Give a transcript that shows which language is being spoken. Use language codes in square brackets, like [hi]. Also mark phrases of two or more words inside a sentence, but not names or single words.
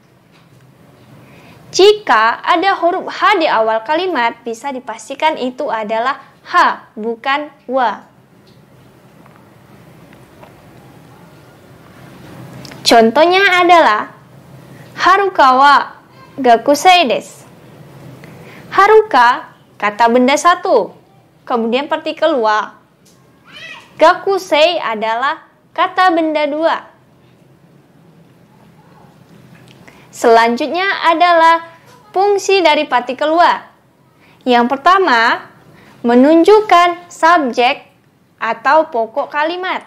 [id] Jika ada huruf H di awal kalimat, bisa dipastikan itu adalah H, bukan wa. Contohnya adalah [ja] はるかは学生です. [id] Haruka kata benda satu, kemudian partikel wa. Gakusei adalah kata benda dua. Selanjutnya adalah fungsi dari partikel wa. Yang pertama, menunjukkan subjek atau pokok kalimat.